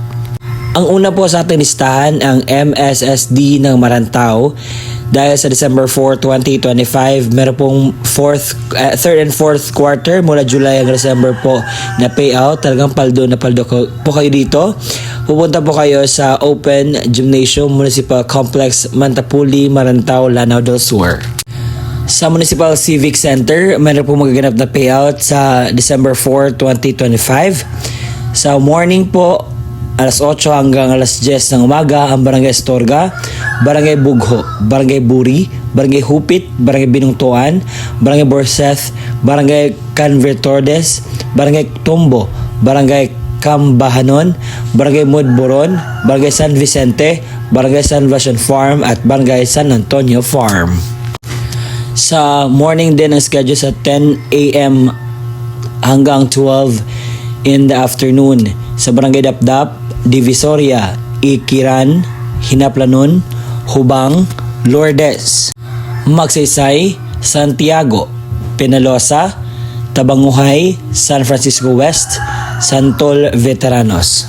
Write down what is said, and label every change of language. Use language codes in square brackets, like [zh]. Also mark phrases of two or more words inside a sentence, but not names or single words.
[tl] Ang una po sa ating listahan ang MSSD ng Marantao. Dahil sa December 4, 2025, meron pong [en] third and fourth quarter [tl] mula July hanggang December po na payout. Talagang paldo po kayo dito. Pupunta po kayo sa Open Gymnasium Municipal Complex, Mantapuli, Marantao, Lanao del Sur. Sa Municipal Civic Center, meron po magaganap na payout sa December 4, 2025. Sa morning po, alas 8 hanggang alas 10 ng umaga, ang Barangay Astorga, Barangay Bugho, Barangay Buri, Barangay Hupit, Barangay Binungtuan, Barangay Borseth, Barangay Canvertordes, Barangay Tombo, Barangay Cambahanon, Barangay Mudboron, Barangay San Vicente, Barangay San Vacion Farm at Barangay San Antonio Farm. Sa morning din ang schedule sa 10 a.m. hanggang 12 [en] in the afternoon [tl] sa Barangay Dapdap, Divisoria, Ikiran, Hinaplanon, Hubang, Lourdes, Magsaysay, Santiago, Penalosa, Tabanguhay, San Francisco West, Santol Veteranos.